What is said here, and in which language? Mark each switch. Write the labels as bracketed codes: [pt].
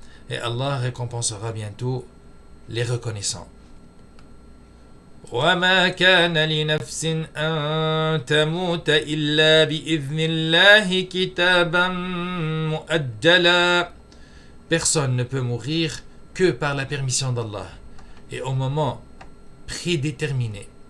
[fr] Et Allah récompensera bientôt les reconnaissants. [ar] وما كان لنفس أن تموت إلا بإذن الله كتابا مؤجلا. [fr] Personne ne peut mourir que par la permission d'Allah et au moment prédéterminé.